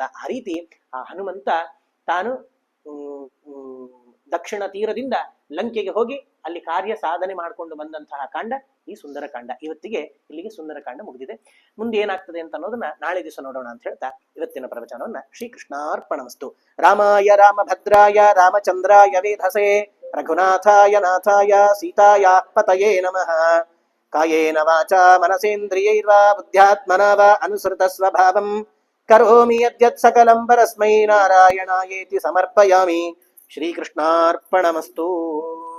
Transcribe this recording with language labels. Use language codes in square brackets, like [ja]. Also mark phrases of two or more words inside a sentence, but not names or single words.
[kn] ಆ ರೀತಿ ಆ ಹನುಮಂತ ತಾನು ದಕ್ಷಿಣ ತೀರದಿಂದ ಲಂಕೆಗೆ ಹೋಗಿ ಅಲ್ಲಿ ಕಾರ್ಯ ಸಾಧನೆ ಮಾಡಿಕೊಂಡು ಬಂದಂತಹ ಕಾಂಡ ಈ ಸುಂದರಕಾಂಡ. ಇವತ್ತಿಗೆ ಇಲ್ಲಿಗೆ ಸುಂದರಕಾಂಡ ಮುಗಿದಿದೆ. ಮುಂದೆ ಏನಾಗ್ತದೆ ಅಂತ ಅನ್ನೋದನ್ನ ನಾಳೆ ದಿವಸ ನೋಡೋಣ ಅಂತ ಹೇಳ್ತಾ ಇವತ್ತಿನ ಪ್ರವಚನವನ್ನ ಶ್ರೀಕೃಷ್ಣಾರ್ಪಣಮಸ್ತು. [sa] ರಾಮಾಯ ರಾಮಭದ್ರಾಯ ರಾಮಚಂದ್ರಾಯ ವೇಧಸೆ ರಘುನಾಥಾಯ ನಾಥಾಯ ಸೀತಾಯಾ ಪತಯೇ ನಮಃ. ಕಾಯೇನ ವಾಚಾ ಮನಸೇಂದ್ರಿಯೈರ್ವಾ ಬುದ್ಧ್ಯಾತ್ಮನಾ ವಾ ಅನುಸೃತ ಸ್ವಭಾವಂ ಕರೋಮಿ ಯದ್ಯತ್ ಸಕಲಂ ಪರಸ್ಮೈ ನಾರಾಯಣಾಯೇತಿ ಸಮರ್ಪಯಾಮಿ. ಶ್ರೀಕೃಷ್ಣಾರ್ಪಣಮಸ್ತು.